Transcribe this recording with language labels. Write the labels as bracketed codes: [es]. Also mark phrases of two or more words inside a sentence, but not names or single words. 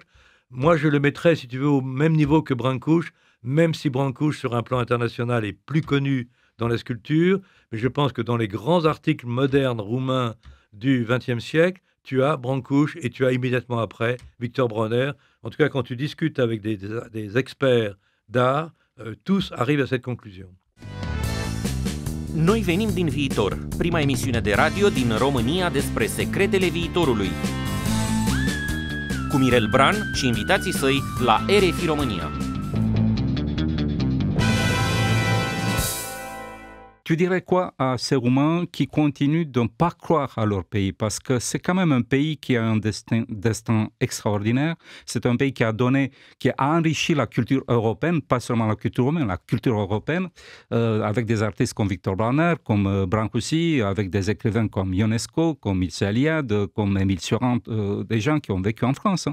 [fr] Moi, je le mettrais, si tu veux, au même niveau que Brancusi, même si Brancusi, sur un plan international, est plus connu dans la sculpture. Mais je pense que dans les grands articles modernes roumains du XXe siècle, tu as Brancusi et tu as immédiatement après Victor Bronner. En tout cas, quand tu discutes avec des experts d'art, tous arrivent à cette conclusion. [ro] Noi venim din viitor, prima emisiune de radio din România despre secretele viitorului. Cu Mirel Bran și invitații săi la RFI România. [fr] Tu dirais quoi à ces Roumains qui continuent de ne pas croire à leur pays? Parce que c'est quand même un pays qui a un destin extraordinaire. C'est un pays qui a enrichi la culture européenne, pas seulement la culture roumaine, la culture européenne, avec des artistes comme Victor Bronner, comme Brancusi, avec des écrivains comme Ionesco, comme Mircea Eliade, comme Émile Cioran, des gens qui ont vécu en France.